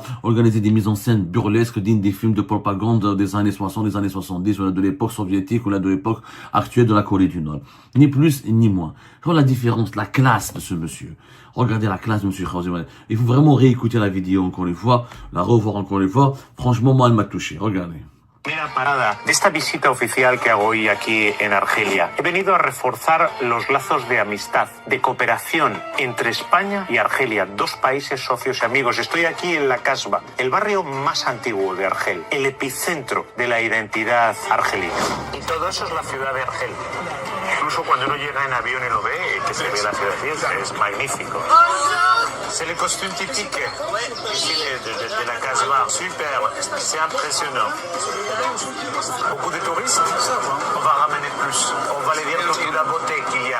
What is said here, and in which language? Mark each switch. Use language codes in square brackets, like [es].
[fr] Organiser des mises en scène burlesques dignes des films de propagande des années 60, des années 70, ou de l'époque soviétique, ou de l'époque actuelle de la Corée du Nord. Ni plus, ni moins. Voilà la différence, la classe de ce monsieur. Regardez la classe de monsieur José Manuel. Il faut vraiment réécouter la vidéo encore une fois, la revoir encore une fois. Franchement, moi, elle m'a touché. Regardez. [es] Primera parada de esta visita oficial que hago hoy aquí en Argelia. He venido a reforzar los lazos de amistad, de cooperación entre España y Argelia, dos países socios y amigos. Estoy aquí en la Casbah, el barrio más antiguo de Argel, el epicentro de la identidad argelina. Y todo eso es la ciudad de Argel. Incluso cuando uno llega en avión y lo ve, que se ve la ciudad, es magnífico. [fr] C'est le costume typique ici de la Casbah. Super, c'est impressionnant. Beaucoup de touristes, on va ramener plus. On va les dire toute la beauté qu'il y a.